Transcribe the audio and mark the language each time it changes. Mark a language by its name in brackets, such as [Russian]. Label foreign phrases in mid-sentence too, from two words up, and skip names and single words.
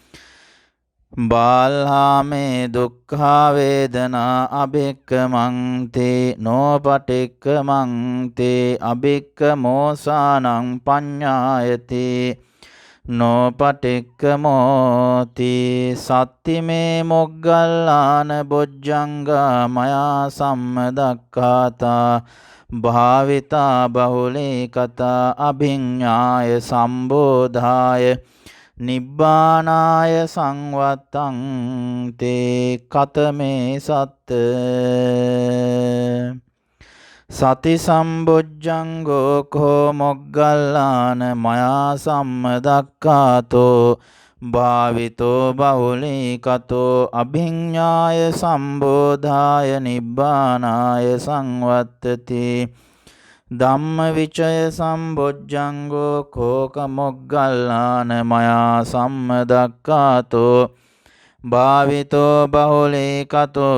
[Pali] බාල්හාමේ දුක්ඛා වේදනා අභික්ඛමන්ති නොපටික්ඛමන්ති අභික්ඛමෝසානං පඤ්ඤායති නොපටික්කමෝති සත්තිමේ මොග්ගල්ලාන බොජ්ජංගා මයා සම්මදක්ඛාතා භාවිතා බහුලී කතා අභිඤ්ඤාය සම්බෝධාය නිබ්බානාය සංවත්තං තේ කතමේ සත්ත සති සම්බොජ්ජංගෝ කෝ මොග්ගල්ලාන මයා සම්මදක්ඛාතෝ භාවිතෝ බහුලී කතෝ අභිඤ්ඤාය සම්බෝධාය නිබ්බානාය සංවත්තති ධම්මවිචය සම්බොජ්ජංගෝ කෝක මොග්ගල්ලාන මයා සම්මදක්ඛාතෝ භාවිතෝ බහුලී කතෝ